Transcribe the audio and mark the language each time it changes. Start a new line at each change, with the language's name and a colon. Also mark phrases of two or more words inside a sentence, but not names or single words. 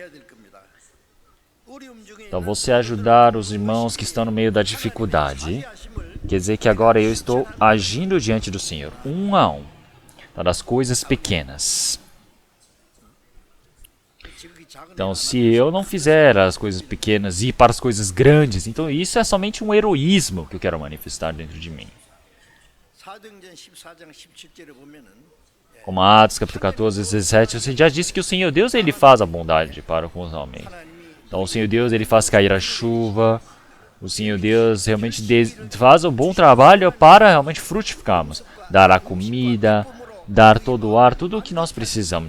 Portuguese: Então, você ajudar os irmãos que estão no meio da dificuldade, quer dizer que agora eu estou agindo diante do Senhor, um a um, então, das coisas pequenas. Então, se eu não fizer as coisas pequenas e ir para as coisas grandes, então isso é somente um heroísmo que eu quero manifestar dentro de mim.
Korean: 사도행전 14장 17절에 보면은
Portuguese: Como Atos, capítulo 14, 17, você já disse que o Senhor Deus, ele faz a bondade para com os homens. Então, o Senhor Deus, ele faz cair a chuva. O Senhor Deus realmente faz um bom trabalho para realmente frutificarmos. Dar a comida, dar todo o ar, tudo o que nós precisamos.